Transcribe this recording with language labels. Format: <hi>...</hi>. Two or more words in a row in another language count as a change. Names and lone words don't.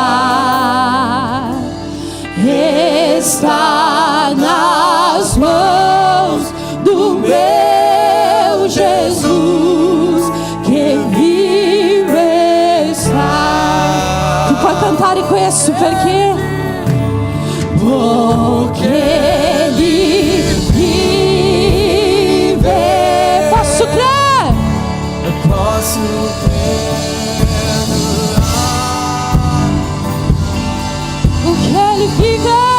<pt>está nas mãos do meu Jesus, que vive está. Tu pode cantar e</pt> <it>questo perché?</it> <pt>Porque Ele vive. Posso crer? posso Porque Ele vive.</pt>